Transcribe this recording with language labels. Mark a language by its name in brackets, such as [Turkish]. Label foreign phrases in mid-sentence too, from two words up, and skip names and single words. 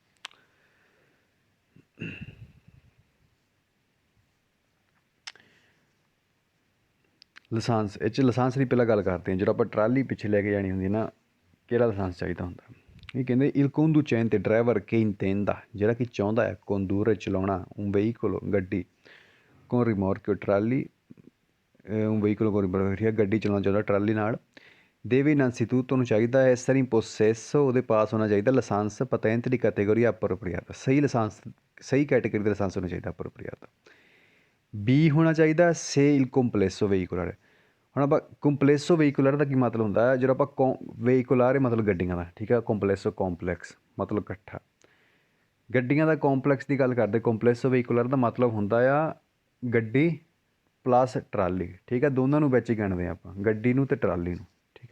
[Punjabi] ਲਾਇਸੈਂਸ, ਇਹ 'ਚ ਲਾਇਸੈਂਸ ਦੀ ਪਹਿਲਾਂ ਗੱਲ ਕਰਦੇ ਹਾਂ। ਜਦੋਂ ਆਪਾਂ ਟਰਾਲੀ ਪਿੱਛੇ ਲੈ ਕੇ ਜਾਣੀ ਹੁੰਦੀ ਨਾ, ਕਿਹੜਾ ਲਾਇਸੈਂਸ ਚਾਹੀਦਾ ਹੁੰਦਾ, ਇਹ ਕਹਿੰਦੇ [Italian] il conducente, [Punjabi] ਡਰਾਈਵਰ [Italian] che intenda, [Punjabi] ਜਿਹੜਾ ਕਿ ਚਾਹੁੰਦਾ ਹੈ, condurre, ਚਲਾਉਣਾ, [Italian] un veicolo, [Punjabi] ਗੱਡੀ, [Italian] con rimorchio, [Punjabi] ਟਰਾਲੀ, [Italian] un veicolo con rimorchio, [Punjabi] ਠੀਕ ਹੈ, ਗੱਡੀ ਚਲਾਉਣਾ ਚਾਹੁੰਦਾ ਟਰਾਲੀ ਨਾਲ, [Italian] deve innanzitutto, [Punjabi] ਨੂੰ ਚਾਹੀਦਾ ਹੈ [Italian] essere in possesso, [Punjabi] ਉਹਦੇ ਪਾਸ ਹੋਣਾ ਚਾਹੀਦਾ ਲਾਇਸੈਂਸ [Italian] patente di categoria appropriata, [Punjabi] ਸਹੀ ਲਾਇਸੈਂਸ, ਸਹੀ ਕੈਟੇਗਰੀ ਦਾ ਲਾਇਸੈਂਸ ਹੋਣਾ ਚਾਹੀਦਾ appropriata। [Italian] B [Punjabi] ਹੋਣਾ ਚਾਹੀਦਾ [Italian] se il complesso veicolare। [Punjabi] ਹੁਣ ਆਪਾਂ [Italian] complesso veicolare [Punjabi] ਦਾ ਕੀ ਮਤਲਬ ਹੁੰਦਾ ਹੈ, ਜਦੋਂ ਆਪਾਂ ਵਹੀਕੂਲਰ ਮਤਲਬ ਗੱਡੀਆਂ ਦਾ, ਠੀਕ ਹੈ, ਕੰਪਲੈਸੋ ਕੰਪਲੈਕਸ ਮਤਲਬ ਇਕੱਠਾ, ਗੱਡੀਆਂ ਦਾ ਕੰਪਲੈਕਸ ਦੀ ਗੱਲ ਕਰਦੇ। [Italian] complesso veicolare [Punjabi] ਦਾ ਮਤਲਬ ਹੁੰਦਾ ਆ ਗੱਡੀ ਪਲੱਸ ਟਰਾਲੀ, ਠੀਕ ਹੈ, ਦੋਨਾਂ ਨੂੰ ਵਿੱਚ ਗਿਣਦੇ ਆਪਾਂ, ਗੱਡੀ ਨੂੰ ਅਤੇ ਟਰਾਲੀ ਨੂੰ, ਠੀਕ ਹੈ।